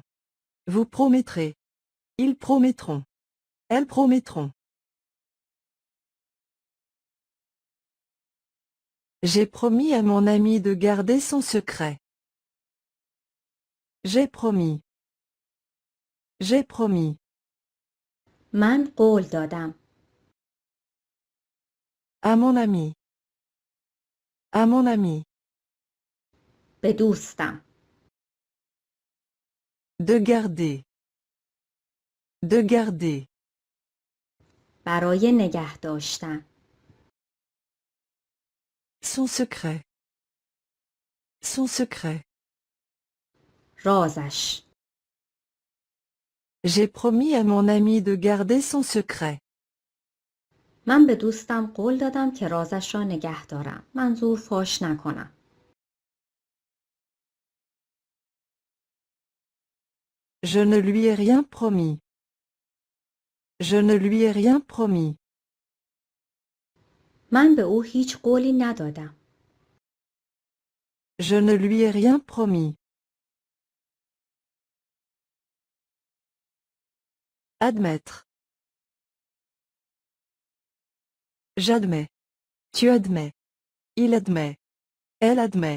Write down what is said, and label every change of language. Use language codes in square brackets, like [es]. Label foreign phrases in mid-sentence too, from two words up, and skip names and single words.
[fr] Vous promettrez. Ils promettront. Elles promettront. J'ai promis à mon ami de garder son secret. J'ai promis. J'ai promis. [fa] من قول دادم. [fr] À mon ami. À mon ami. [fa] به دوستم. [fr] De garder. De garder. [fa] برای نگه داشتن. [fr] Son secret. Son secret. [fa] رازش. [fr] J'ai promis à mon ami de garder son secret. [fa] من به دوستم قول دادم که رازش را نگه دارم. منظور فاش نکنم. [fr] Je ne lui ai rien promis. Je ne lui ai rien promis. [fa] من به او هیچ قولی ندادم. [fr] Je ne lui ai rien promis. Admettre. J'admets. Tu admets. Il admet. Elle admet.